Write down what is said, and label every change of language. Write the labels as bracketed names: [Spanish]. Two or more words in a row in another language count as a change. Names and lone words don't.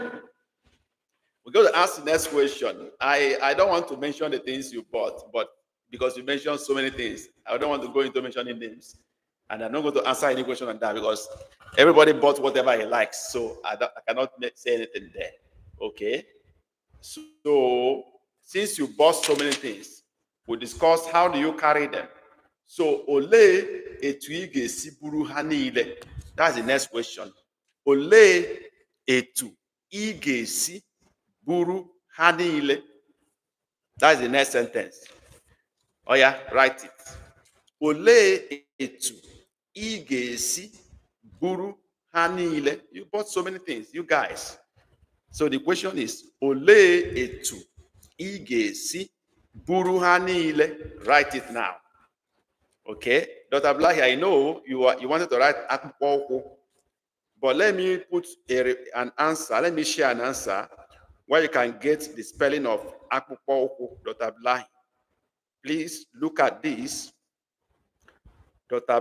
[English] We're going to ask the next question. I don't want to mention the things you bought, but because you mentioned so many things, I don't want to go into mentioning names. And I'm not going to answer any question on that because everybody bought whatever he likes. So I cannot say anything there. Okay? So since you bought so many things, we'll discuss how do you carry them. [Igbo] So ole etu ị ga-esi buru ha niile. [English] That's the next question. [Igbo] Ole etu ị ga-esi buru ha niile. [English] That's the next sentence. Oh yeah, write it. [Igbo] Ole etu ị ga-esi buru ha niile. [English] You bought so many things, you guys. So the question is, [Igbo] ole etu ị ga-esi buru ha niile. [English] Write it now. Okay, Dr. Blahi, I know you wanted to write akpụkpọ, but let me put an answer. Let me share an answer where you can get the spelling of akpụkpọ, Dr. Blahi. Please look at this. Dr.